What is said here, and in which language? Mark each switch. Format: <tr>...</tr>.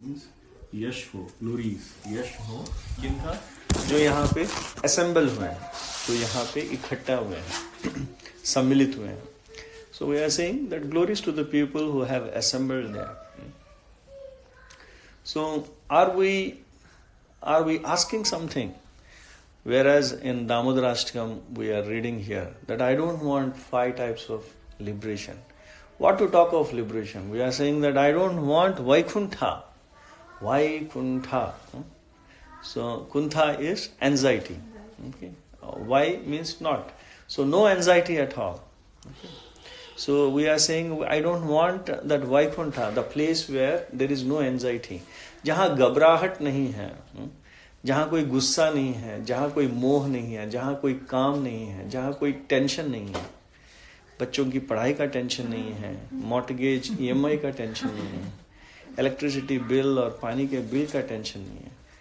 <hi>यश हो, ग्लोरीज यश हो किनका, जो यहाँ पे असेंबल हुए हैं, जो यहाँ पे इकट्ठा हुए हैं, सम्मिलित हुए हैं.</hi> <en>So we are saying that glories to the people who have assembled there. So are we asking something? Whereas in Damodarashtakam we are reading here that I don't want 5 types of liberation. What to talk of liberation? We are saying that I don't want Vaikuntha. Vaikuntha. So Kuntha is anxiety. Okay. Why means not. So no anxiety at all. Okay. So we are saying I don't want that Vaikuntha, the place where there is no anxiety.</en> <hi>जहाँ घबराहट नहीं है, जहाँ कोई गुस्सा नहीं है, जहाँ कोई मोह नहीं है, जहाँ कोई काम नहीं है, जहाँ कोई टेंशन नहीं है, बच्चों की पढ़ाई का टेंशन नहीं है, मॉर्टगेज EMI का टेंशन नहीं है, इलेक्ट्रिसिटी बिल और पानी के बिल का टेंशन नहीं है.</hi>